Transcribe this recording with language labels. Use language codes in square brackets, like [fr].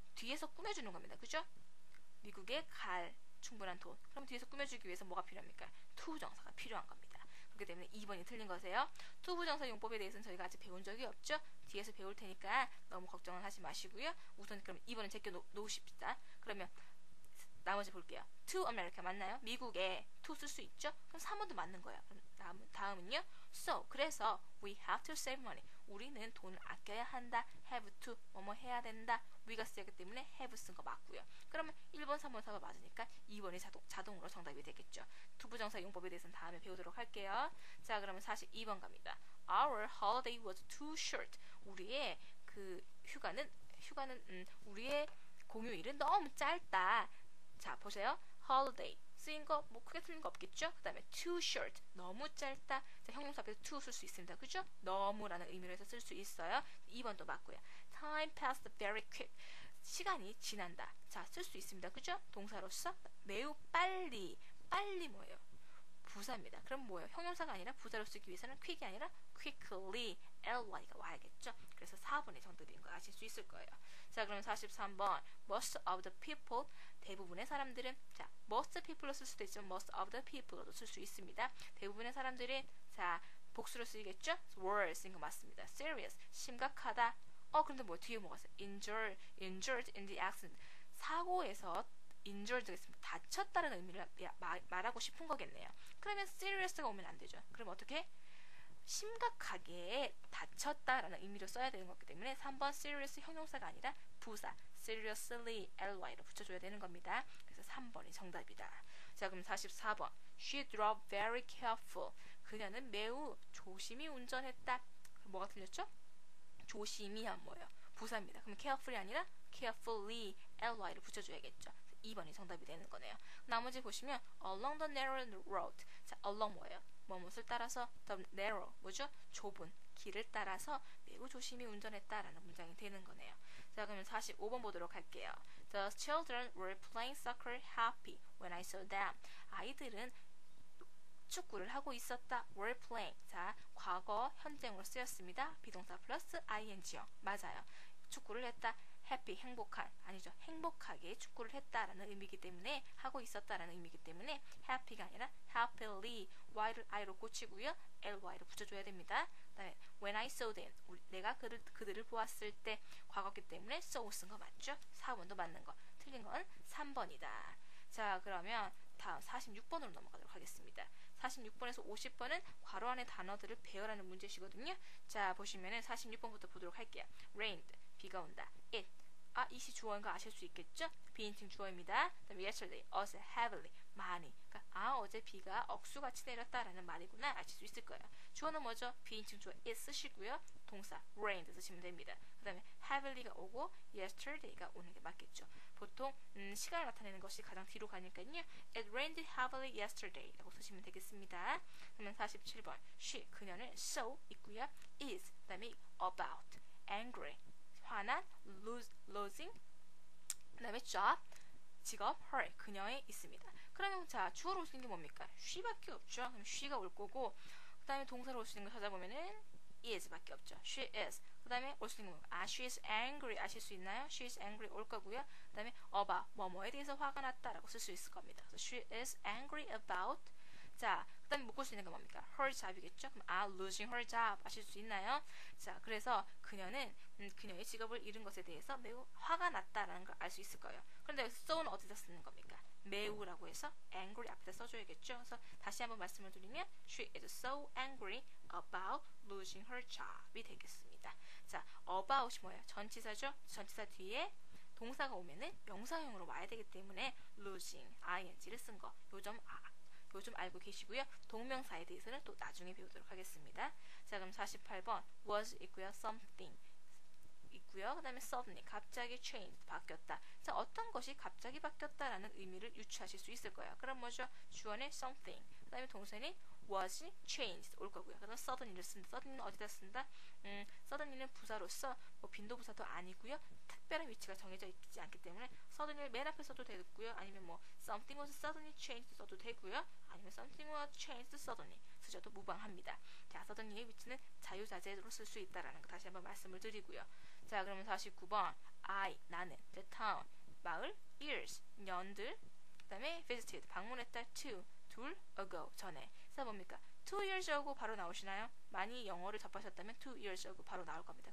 [ko] 뒤에서 꾸며주는 겁니다. 그죠? 미국에 갈 충분한 돈. 그럼 뒤에서 꾸며주기 위해서 뭐가 필요합니까? to 부정사가 필요한 겁니다. 그렇기 때문에 2번이 틀린 거세요. to 부정사 용법에 대해서는 저희가 아직 배운 적이 없죠? 뒤에서 배울 테니까 너무 걱정은 하지 마시고요. 우선 그럼 2번은 제껴 놓으십시다. 그러면 나머지 볼게요. [en] to America [ko] 맞나요? 미국에 to 쓸 수 있죠? 그럼 3번도 맞는 거예요. 그럼 다음은요. [en] So, [ko] 그래서 [en] we have to save money. [ko] 우리는 돈을 아껴야 한다. have to, 뭐뭐 해야 된다. we가 쓰였기 때문에 have 쓴 거 맞고요. 그러면 1번, 3번, 4번 맞으니까 2번이 자동으로 정답이 되겠죠. 투부정사 용법에 대해서는 다음에 배우도록 할게요. 자, 그러면 42번 갑니다. [en] Our holiday was too short. [ko] 우리의 그 휴가는 우리의 공휴일은 너무 짧다. 자, 보세요. holiday 쓰인 거 뭐 크게 틀린 거 없겠죠? 그 다음에 too short 너무 짧다. 자, 형용사 앞에서 too 쓸 수 있습니다. 그죠? 너무라는 의미로 해서 쓸 수 있어요. 2번도 맞고요. [en] Time passed very quick. [ko] 시간이 지난다. 자, 쓸 수 있습니다. 그죠? 동사로서 매우 빨리. 빨리 뭐예요? 부사입니다. 그럼 뭐예요? 형용사가 아니라 부사로 쓰기 위해서는 quick이 아니라 quickly ly가 와야겠죠. 그래서 4번이 정답인 거 아실 수 있을 거예요. 자, 그럼 43번 most of the people 대부분의 사람들은 자, most people로 쓸 수도 있지만 most of the people로도 쓸 수 있습니다. 대부분의 사람들은 자, 복수로 쓰이겠죠? were 쓰인 거 맞습니다. serious 심각하다. 그런데 뭐 뒤에 뭐가 있어요? [en] injured in the accident [ko] 사고에서 [en] injured [ko] 됐습니다. 다쳤다는 의미를 말하고 싶은 거겠네요. 그러면 serious가 오면 안 되죠. 그럼 어떻게? 심각하게 다쳤다라는 의미로 써야 되는 거기 때문에 3번 serious 형용사가 아니라 부사 seriously ly로 붙여줘야 되는 겁니다. 그래서 3번이 정답이다. 자, 그럼 44번 [en] She drove very careful [ko] 그녀는 매우 조심히 운전했다. 그럼 뭐가 틀렸죠? 조심히한 뭐예요? 부사입니다. 그럼 carefully 아니라 carefully ly를 붙여줘야겠죠. 2번이 정답이 되는 거네요. 나머지 보시면 [en] along the narrow road [ko] 자, along 뭐예요? 무엇을 따라서 the narrow 뭐죠? 좁은 길을 따라서 매우 조심히 운전했다라는 문장이 되는 거네요. 자, 그러면 45번 보도록 할게요. [en] The children were playing soccer happy when I saw them. [ko] 아이들은 축구를 하고 있었다. [en] were playing. [ko] 자, 과거 현재형으로 쓰였습니다. 비동사 플러스 ing요. 맞아요. 축구를 했다. happy 행복한 아니죠. 행복하게 축구를 했다라는 의미이기 때문에 하고 있었다라는 의미이기 때문에 happy가 아니라 happily y를 i로 고치고요. ly로 붙여줘야 됩니다. 그다음에 [en] when I saw them [ko] 내가 그들을 보았을 때 과거기 때문에 saw 쓴 거 맞죠? 4번도 맞는 거. 틀린 건 3번이다. 자, 그러면 다음 46번으로 넘어가도록 하겠습니다. 46번에서 50번은 괄호 안의 단어들을 배열하는 문제시거든요. 자, 보시면은 46번부터 보도록 할게요. rained 비가 온다. it 이시 주어인 거 아실 수 있겠죠? 비인칭 주어입니다. 그다음에 yesterday 어제 heavily 많이 그러니까 어제 비가 억수같이 내렸다라는 말이구나 아실 수 있을 거예요. 주어는 뭐죠? 비인칭 주어 it 쓰시고요. 동사 rained 쓰시면 됩니다. 그다음에 heavily가 오고 yesterday가 오는 게 맞겠죠. 보통 시간을 나타내는 것이 가장 뒤로 가니까요. [en] It rained heavily yesterday [ko] 라고 쓰시면 되겠습니다. 그러면 47번 she 그녀는 so 있고요. is 그다음에 about angry 화난 losing 그다음에 job 직업 her 그녀의 있습니다. 그러면 자 주어로 올 수 있는 게 뭡니까? she밖에 없죠. 그럼 she가 올 거고 그다음에 동사로 올 수 있는 거 찾아보면은 is밖에 없죠. she is 그다음에 올 수 있는 거 [en] she is angry [ko] 아실 수 있나요? [en] she is angry [ko] 올 거고요. 그다음에 about 뭐뭐에 대해서 화가 났다라고 쓸 수 있을 겁니다. [en] So she is angry about [ko] 자, 그 다음에 묶을 수 있는 건 뭡니까? her job이겠죠? 그럼 losing her job 아실 수 있나요? 자, 그래서 그녀는 그녀의 직업을 잃은 것에 대해서 매우 화가 났다라는 걸 알 수 있을 거예요. 그런데 여기서 so는 어디다 쓰는 겁니까? 매우라고 해서 angry 앞에다 써줘야겠죠? 그래서 다시 한번 말씀을 드리면 [en] she is so angry about losing her job이 [ko] 되겠습니다. 자, about이 뭐예요? 전치사죠? 전치사 뒤에 동사가 오면은 명사형으로 와야 되기 때문에 losing, ing를 쓴 거. 요점 알고 계시고요. 동명사에 대해서는 또 나중에 배우도록 하겠습니다. 자, 그럼 48번 was 있고요. something 있고요. 그 다음에 suddenly 갑자기 changed 바뀌었다. 자, 어떤 것이 갑자기 바뀌었다라는 의미를 유추하실 수 있을 거예요. 그럼 뭐죠? 주어는 something 그 다음에 동사는 was changed 올 거고요. 그다음 suddenly를 쓴다. suddenly는 어디다 쓴다? suddenly는 부사로서 뭐 빈도부사도 아니고요. 특별한 위치가 정해져 있지 않기 때문에 suddenly를 맨 앞에 써도 되고요. 아니면 뭐 [en] something was suddenly changed [ko] 써도 되고요. 아니면 [en] something was changed suddenly [ko] 쓰셔도 무방합니다. 자, suddenly의 위치는 자유자재로 쓸 수 있다라는 거 다시 한번 말씀을 드리고요. 자, 그러면 49번 나는 the town 마을 years 년들 그 다음에 visited 방문했다 둘 ago 전에 그래서 뭡니까? 2 years ago 바로 나오시나요? 많이 영어를 접하셨다면 2 years ago 바로 나올 겁니다.